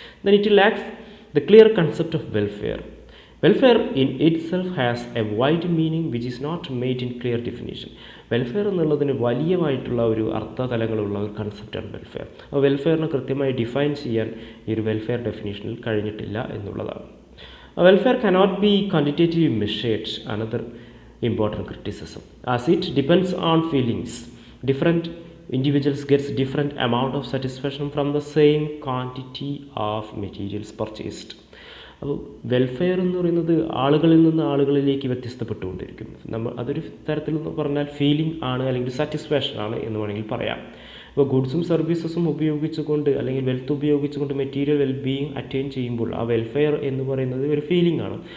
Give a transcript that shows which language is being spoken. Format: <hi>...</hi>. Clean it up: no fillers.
<en>Then it lacks the clear concept of welfare. Welfare in itself has a wide meaning which is not made in clear definition.</en> <ml>Welfare എന്നുള്ളതിന് വലിയമായിട്ടുള്ള ഒരു അർത്ഥതലങ്ങളുള്ള ഒരു കൺസെപ്റ്റാണ് welfare. അപ്പോൾ വെൽഫെയറിനെ കൃത്യമായി define ചെയ്യാൻ ഈ ഒരു welfare ഡെഫിനേഷനിൽ കഴിഞ്ഞിട്ടില്ല എന്നുള്ളതാണ്.</ml> <en>Welfare cannot be quantitatively measured, another important criticism, as it depends on feelings. Different individuals gets different amount of satisfaction from the same quantity of materials purchased.</en> <ml>അപ്പോൾ വെൽഫെയർ എന്ന് പറയുന്നത് ആളുകളിൽ നിന്ന് ആളുകളിലേക്ക് വ്യത്യസ്തപ്പെട്ടുകൊണ്ടിരിക്കും. അതൊരു തരത്തിൽ പറഞ്ഞാൽ ഫീലിംഗ് ആണ്, അല്ലെങ്കിൽ സാറ്റിസ്ഫാക്ഷൻ ആണ് എന്ന് വേണമെങ്കിൽ പറയാം. അപ്പോൾ ഗുഡ്സും സർവീസസും ഉപയോഗിച്ചുകൊണ്ട് അല്ലെങ്കിൽ വെൽത്ത് ഉപയോഗിച്ചുകൊണ്ട് മെറ്റീരിയൽ വെൽബീയിങ് അറ്റൈൻ ചെയ്യുമ്പോൾ ആ വെൽഫെയർ എന്ന് പറയുന്നത് ഒരു ഫീലിംഗ് ആണ്.</ml>